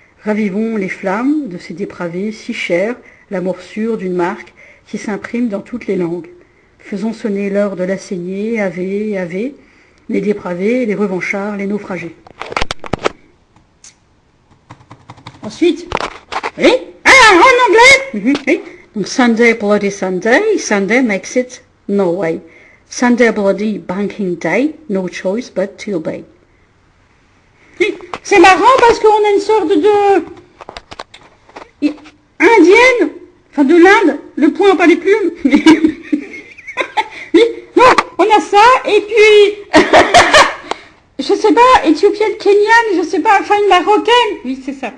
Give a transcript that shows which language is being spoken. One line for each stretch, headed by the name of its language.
French: Ravivons les flammes de ces dépravés si chers, la morsure d'une marque qui s'imprime dans toutes les langues. Faisons sonner l'heure de la saignée, ave, ave, les dépravés, les revanchards, les naufragés. Ensuite, oui, en anglais, oui.
English: Donc, Sunday, bloody Sunday, Sunday makes it no way. Sunday, bloody banking day, no choice but to obey.
French: Oui, c'est marrant parce qu'on a une sorte de indienne, enfin de l'Inde, le point, pas les plumes. Oui, non, on a ça, et puis, je sais pas, éthiopienne, kenyane, je sais pas, enfin une marocaine. Oui, c'est ça.